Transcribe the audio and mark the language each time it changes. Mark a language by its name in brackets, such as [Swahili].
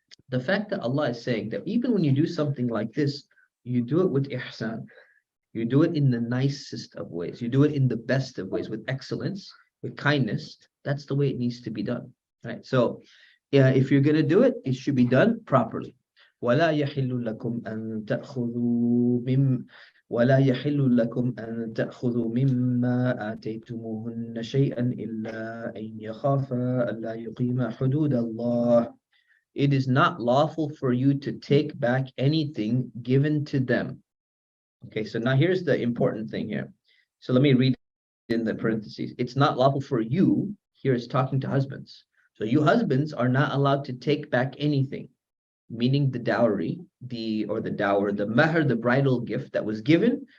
[English] the fact that Allah is saying that even when you do something like this, you do it with ihsan. You do it in the nicest of ways. You do it in the best of ways, with excellence, with kindness. That's the way it needs to be done, right? So, yeah, if you're gonna do it, it should be done properly. [Arabic] ولا يحل لكم أن تأخذوا مم ولا يحل لكم أن تأخذوا مما آتيتموهن شيئا إلا أن يخافا ألا يقيما حدود الله. [English] It is not lawful for you to take back anything given to them. Okay, so now here's the important thing here. So let me read in the parentheses. It's not lawful for you. Here it's talking to husbands. So you husbands are not allowed to take back anything, meaning the dowry, the dower, the mahr, the bridal gift that was given.